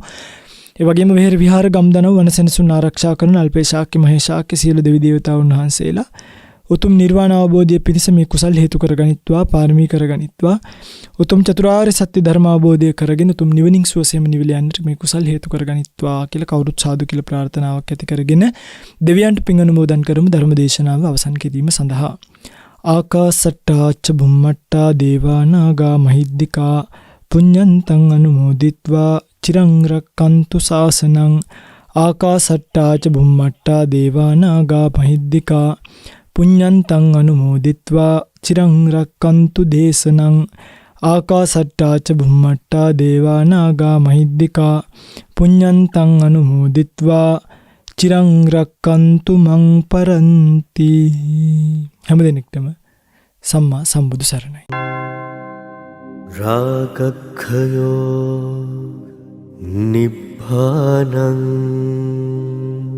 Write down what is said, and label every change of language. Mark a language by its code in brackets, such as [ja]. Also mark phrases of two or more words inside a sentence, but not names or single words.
[si] ඒ වගේම විහෙර විහාර ගම්දනව වනසෙනසුන් ආරක්ෂා කරන අල්පේශාක්‍ය මහේශාක්‍ය සියලු දෙවි දේවතාවුන් වහන්සේලා උතුම් නිර්වාණ අවබෝධය පිණිස මේ කුසල් හේතු කරගනිත්වා පාරමී කරගනිත්වා උතුම් චතුරාර්ය සත්‍ය ධර්ම අවබෝධය කරගෙන උතුම් නිවනින් සුවසේම නිවිල යන්නට මේ කුසල් හේතු කරගනිත්වා කියලා කවුරුත් සාදු කියලා ප්‍රාර්ථනාවක් ඇති කරගෙන දෙවියන්ට පින් අනුමෝදන් කරමු ධර්ම දේශනාව අවසන් කිරීම සඳහා. [pi] ආකාසට්ටා ච බුම්මට්ටා දේවා නාග මහිද්దికා පුඤ්ඤන්තං අනුමෝදිත්වා චිරං රක්칸තු ශාසනං. ආකාසට්ටා ච බුම්මට්ටා දේවා නාග මහිද්దికා පුඤ්ඤන්තං අනුමෝදිත්වා චිරං රක්칸තු දේශනං. ආකාසට්ටා ච බුම්මට්ටා දේවා නාග මහිද්దికා පුඤ්ඤන්තං අනුමෝදිත්වා චිරං රක්칸තු මං පරන්ති. [si] හැමදෙනෙක්ටම සම්මා සම්බුදු සරණයි. [pi] රාගක්ඛයෝ නිබ්බානං